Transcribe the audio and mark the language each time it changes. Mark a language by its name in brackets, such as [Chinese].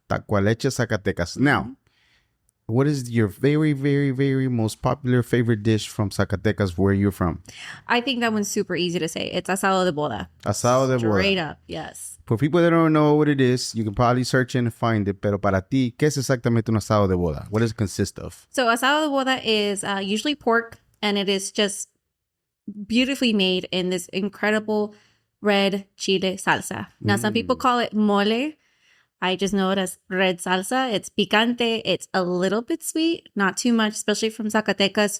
[English] Tacualeche, Zacatecas. Now, what is your very, very, very most popular favorite dish from Zacatecas where you're from? I think that one's super easy to say. It's asado de boda. Asado de boda. Straight up, yes. For people that don't know what it is, you can probably search and find it. [Spanish] Pero para ti, ¿qué es exactamente un asado de boda? [English] What does it consist of? So asado de boda is usually pork, and it is just beautifully made in this incredible red chile salsa. Now, some people call it mole. I just know it as red salsa. It's picante. It's a little bit sweet, not too much, especially from Zacatecas.